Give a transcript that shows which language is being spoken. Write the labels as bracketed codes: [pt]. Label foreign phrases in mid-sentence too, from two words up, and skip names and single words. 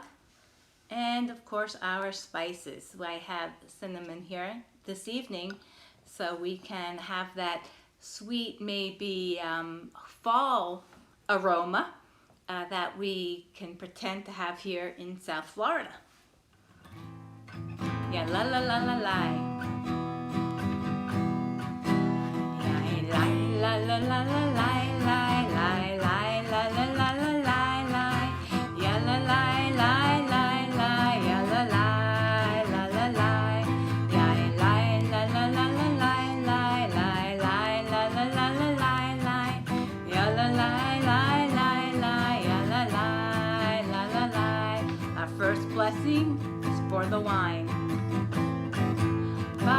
[en] And of course our spices. I have cinnamon here this evening, so we can have that sweet, maybe fall aroma that we can pretend to have here in South Florida. Yeah, la la la la la. Yeah, la la la la la la la la la la la la la la. Yeah, la la la la la. Yeah, la la la la la. Yeah, la la la la la la la la la la la la la la. Yeah, la la la la la. Yeah, la la la la la. Our first blessing is for the wine.